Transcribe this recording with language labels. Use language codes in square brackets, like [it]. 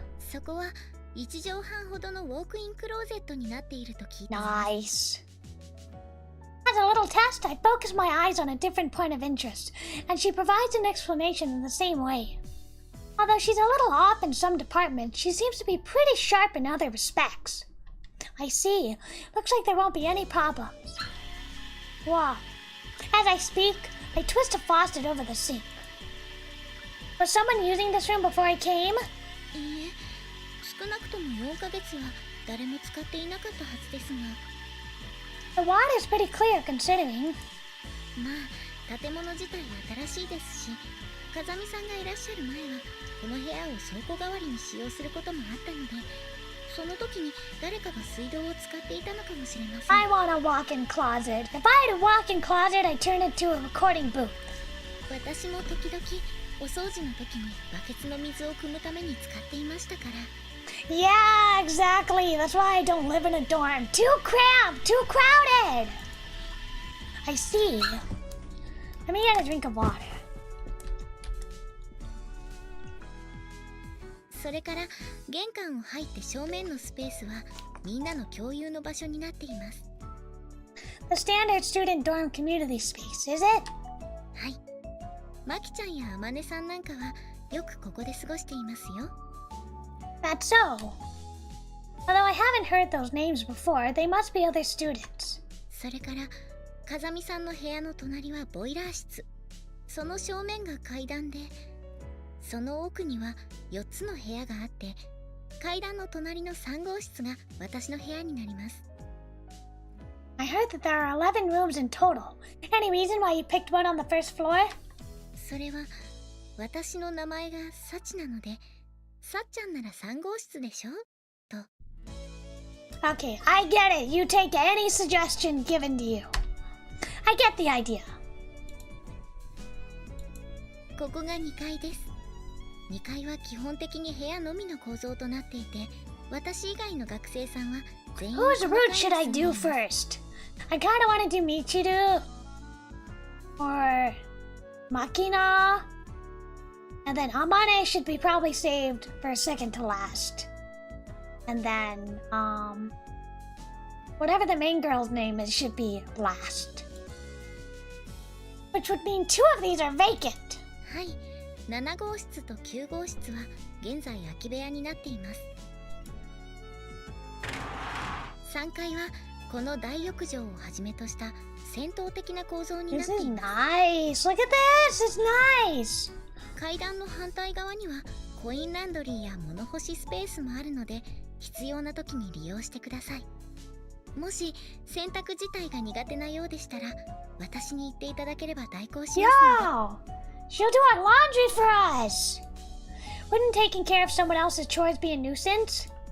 [ja] そこは1畳半ほどのウォークインクローゼットになっていると聞いています [en] Nice. As a little test, I focus my eyes on a different point of interest, and she provides an explanation in the same way. Although she's a little off in some departments, she seems to be pretty sharp in other respects. I see. Looks like there won't be any problems. Wow. As I speak, I twist a faucet over the sink. Was someone using this room before I came? [ja] いいえ少なくとも4ヶ月は誰も使っていなかったはずですが [en] The water is pretty clear considering. [ja] まあ建物自体新しいですし風見さんがいらっしゃる前はこの部屋を倉庫代わりに使用することもあったのでその時に誰かが水道を使っていたのかもしれません [en] I want a walk-in closet. If I had a walk-in closet, I'd turn it to a recording booth. [ja] 私も時々お掃除の時にバケツの水を汲むために使っていましたから [en] Yeah, exactly. That's why I don't live in a dorm. Too cramped, too crowded. I see. Let me get a drink of water. [ja] それから玄関を入って正面のスペースはみんなの共有の場所になっています [en] The standard student dorm community space, is it? [ja] はいマキちゃんやアマネさんなんかはよくここで過ごしていますよ [en] That's so. Although I haven't heard those names before, they must be other students. [ja] それから風見さんの部屋の隣はボイラー室その正面が階段でその奥には4つの部屋があって階段の隣の3号室が私の部屋になります [en] I heard that there are 11 rooms in total. Any reason why you picked one on the first floor? [ja] それは私の名前がサチなのでさっちゃんなら3号室でしょと [en] Okay, I get it. You take any suggestion given to you. I get the idea. [ja] ここが2階です2階は基本的に部屋のみの構造となっていて私以外の学生さんは全員 [en] Whose route should I do first? I kinda want to do Michiru. Or Makina. And then Amane should be probably saved for second to last. And then, whatever the main girl's name is should be last. Which would mean 2 of these are vacant. [ja] はい7号室と9号室は現在空き部屋になっています3階はこの大浴場をはじめとした戦闘的な構造になって [en] is [ja] います [en] nice. Look at this. It's nice. [ja] 階段の反対側にはコインランドリーや物干しスペースもあるので必要な時に利用してくださいもし洗濯自体が苦手なようでしたら私に言っていただければ代行しますので [en] Yo! She'll do our laundry for us. Wouldn't taking care of someone else's chores be a nuisance?